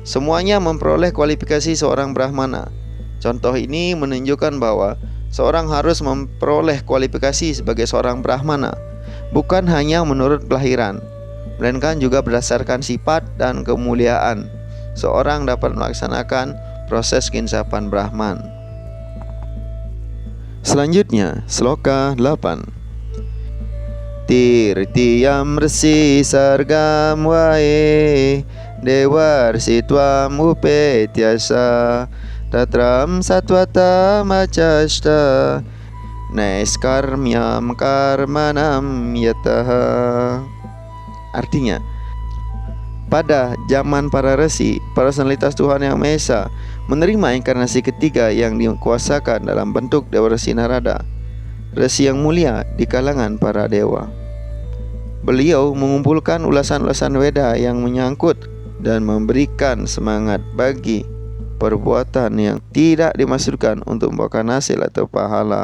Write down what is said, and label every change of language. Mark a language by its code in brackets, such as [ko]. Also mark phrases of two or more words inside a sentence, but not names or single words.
[id] Semuanya memperoleh kualifikasi seorang Brahmana. Contoh ini menunjukkan bahwa seorang harus memperoleh kualifikasi sebagai seorang Brahmana, bukan hanya menurut kelahiran, melainkan juga berdasarkan sifat dan kemuliaan. Seorang dapat melaksanakan proses keinsapan Brahman. Selanjutnya, sloka 8. [sa] Tirtiyam rsi sargam wae dewarsi tvam upetyasa tatram satwata macasta naiskarmyam karmanam yataha. [id] Artinya, pada zaman para resi, personalitas Tuhan Yang Maha Esa menerima inkarnasi ketiga yang dikuasakan dalam bentuk Dewa Resi Narada, resi yang mulia di kalangan para dewa. Beliau mengumpulkan ulasan-ulasan Weda yang menyangkut dan memberikan semangat bagi perbuatan yang tidak dimaksudkan untuk membawakan hasil atau pahala.